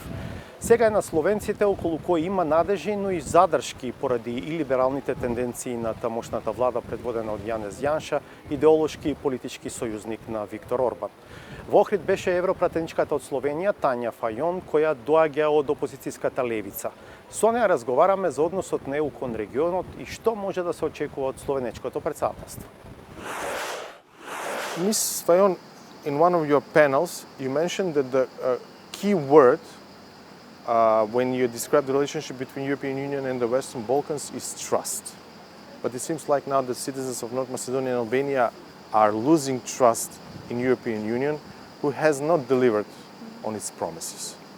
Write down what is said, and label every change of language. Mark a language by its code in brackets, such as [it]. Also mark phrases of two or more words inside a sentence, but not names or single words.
[mk] Сега е на словенците околу кои има надежи, но и задршки поради и либералните тенденции на тамошната влада предводена од Јанез Јанша, идеолошки и политички сојузник на Виктор Орбан. Во Охрид беше европратеничката од Словенија Тања Фајон, која доаѓа од опозицијската левица. Со неја разговараме за односот на ЕУ кон регионот и што може да се очекува од словенечкото председателство. [en] Ms. Fajon, in one of your panels, you mentioned that the key word when you describe the relationship between European Union and the Western Balkans is trust. But it seems like now the citizens of North Macedonia and Albania are losing trust in European Union, who has not delivered on its promises.